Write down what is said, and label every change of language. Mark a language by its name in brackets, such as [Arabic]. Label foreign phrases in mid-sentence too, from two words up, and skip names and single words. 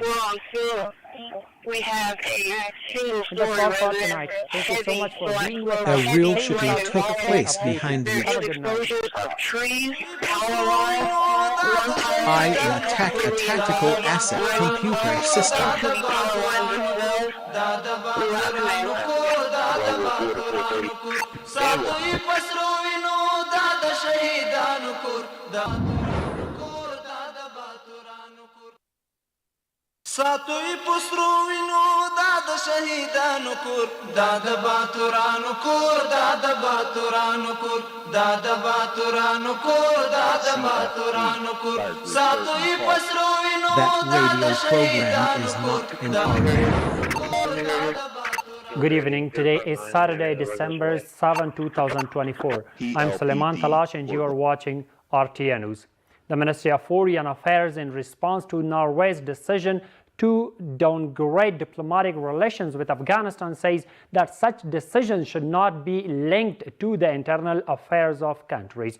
[English] We have a single And that's story all for resident tonight. Thank you so much for being with A us. real Stay shooting with us. took Stay place updated. behind the. Have a good night. exposures of trees, power lines, I am a tactical asset computer system. [Pashto] ساتوی پسروینو دا د شهیدانو کور دا د باتورانو کور دا د باتورانو کور دا د باتورانو کور دا د باتورانو کور ساتوی پسروینو [English] That [Pashto] دا د [English] radio program is [Pashto] شهیدانو [English] not [Pashto] کور [English] in [Pashto] دا [English] order. Good evening. Today is Saturday, December 7, 2024. I'm Suleiman Talash and you are watching RTN News. The Ministry of Foreign Affairs, in response to Norway's decision to downgrade diplomatic relations with Afghanistan, says that such decisions should not be linked to the internal affairs of countries.